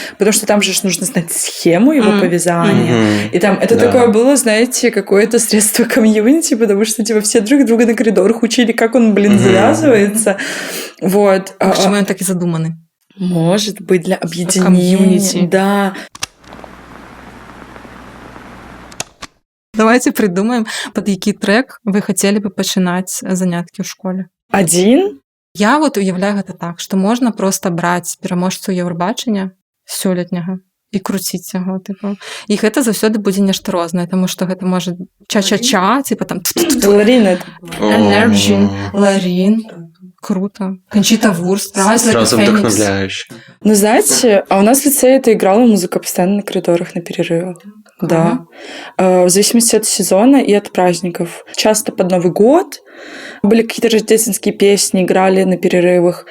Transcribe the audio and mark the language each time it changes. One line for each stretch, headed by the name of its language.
Russian: Потому что там же нужно знать схему его повязания. И там это такое было, знаете, какое-то средство комьюнити, потому что все друг друга на коридорах учили, как он, завязывается. Вот. Почему он так и задуманы? Может быть, для объединения. Комьюнити. Да.
Ukrainian: Давайте придумаем, под який трек ви хотіли б починати занятки в школі. Один?
Belarusian: Я уявляю гэта так, што можна проста браць пераможцу Євробачення сёлетняга і круціць яго, типу. І гэта заўсёды будзе нешта рознае, таму што гэта можа ча-ча-ча, типа там Ларин. Energy, Ларин.
Russian: Круто. Кончита Вурст. Сразу вдохновляюще. Ну, знаете, а у нас в лицее это играла музыка постоянно на коридорах, на перерывах. Да. В зависимости от сезона и от праздников. Часто под Новый год были какие-то рождественские песни, играли на перерывах.